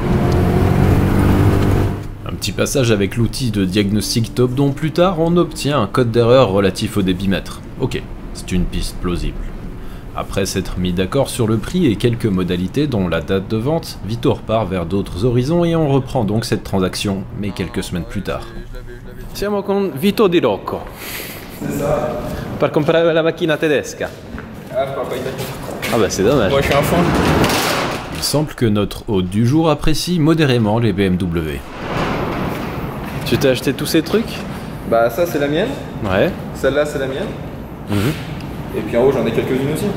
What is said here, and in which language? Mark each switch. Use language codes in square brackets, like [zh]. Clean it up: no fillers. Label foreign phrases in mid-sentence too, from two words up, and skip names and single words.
[fr] Un petit passage avec l'outil de diagnostic top dont plus tard on obtient un code d'erreur relatif au débitmètre. Ok, c'est une piste plausible. Après s'être mis d'accord sur le prix et quelques modalités dont la date de vente, Vito repart vers d'autres horizons et on reprend donc cette transaction, mais quelques semaines plus tard. [it] Siamo con Vito Di Rocco. [fr] C'est ça. [it] Per comprare la macchina tedesca. [fr] Ah, je parle pas italien. Ah bah c'est dommage. Moi je suis un fan. Il semble que notre hôte du jour apprécie modérément les BMW. Tu t'es acheté tous ces trucs? Bah ça c'est la mienne, Ouais. celle-là c'est la mienne. Et puis en haut j'en ai quelques-unes aussi.